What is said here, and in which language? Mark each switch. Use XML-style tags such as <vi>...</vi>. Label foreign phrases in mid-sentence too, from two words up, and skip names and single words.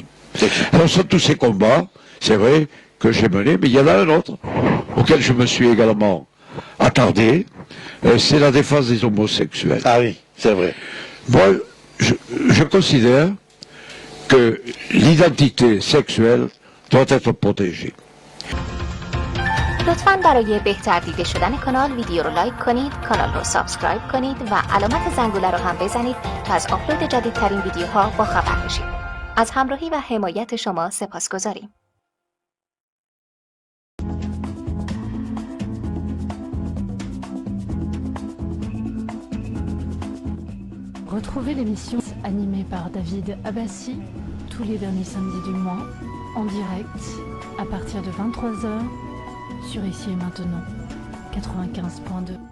<fr>Alors, sur tous ces combats, c'est vrai que j'ai mené, mais il y en a un autre, auquel je me suis également attardé, c'est la défense des homosexuels. Ah oui, c'est vrai. Moi, je considère que l'identité sexuelle doit être protégée.</fr> <fa>لطفاً برای بهتر دیده شدن کانال ویدیو رو لایک کنید، کانال رو سابسکرایب کنید و علامت زنگوله رو هم بزنید تا از آپلود جدیدترین ویدیوها با خبر بشید. از همراهی و حمایت شما سپاسگزاریم.</fa> <fr>Retrouvez l'émission animée par David Abbassi tous les derniers samedis du mois en direct à partir de 23h sur Ici et Maintenant 95.2.</fr>